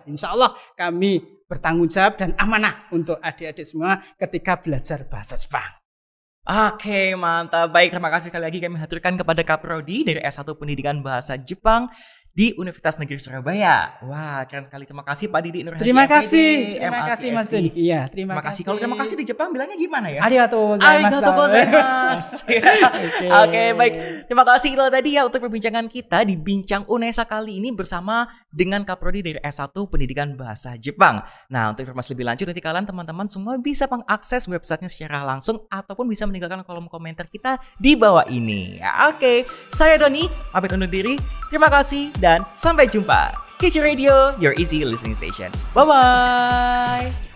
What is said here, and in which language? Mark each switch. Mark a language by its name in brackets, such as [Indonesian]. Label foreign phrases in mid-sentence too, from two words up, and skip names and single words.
[Arabic] Insya Allah [Indonesian] kami bertanggung jawab dan amanah untuk adik-adik semua ketika belajar bahasa Jepang. Oke, mantap. Baik, terima kasih sekali lagi kami haturkan kepada Kaprodi dari S1 Pendidikan Bahasa Jepang di Universitas Negeri Surabaya. Wah, keren sekali. Terima kasih Pak Didi Nurhadi. Terima kasih Mas Doni. Iya, terima kasih. Kalau terima kasih di Jepang bilangnya gimana ya? [Japanese] Arigatou gozaimasu. [Indonesian] Oke, baik. Terima kasih itu tadi ya untuk perbincangan kita di Bincang Unesa kali ini bersama dengan Kaprodi dari S1 Pendidikan Bahasa Jepang. Nah, untuk informasi lebih lanjut nanti kalian teman-teman semua bisa mengakses websitenya secara langsung ataupun bisa meninggalkan kolom komentar kita di bawah ini. Oke, saya Doni, pamit undur diri. Terima kasih dan sampai jumpa. [English] Kece Radio, your easy listening station. Bye-bye.